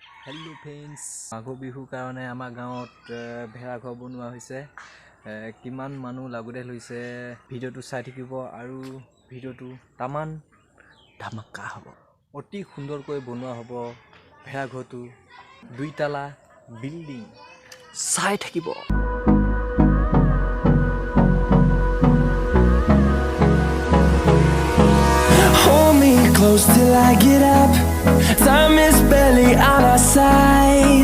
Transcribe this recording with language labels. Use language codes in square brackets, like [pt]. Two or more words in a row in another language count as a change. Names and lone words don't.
[en] Hello friends, [as] মাঘ বিহু কাৰণে আমাৰ গাঁৱত ভেলা ঘৰ বনোৱা হৈছে. কিমান মানু লগুদেল হৈছে ভিডিঅ' টো চাই থাকিব আৰু ভিডিঅ' টো তামান ধামাকা হ'ব. অতি সুন্দৰ কৈ বনোৱা হ'ব ভেলা ঘৰ টো 2 তলা বিল্ডিং চাই থাকিব. [en] Hold me close till I get up. Time is barely on our side.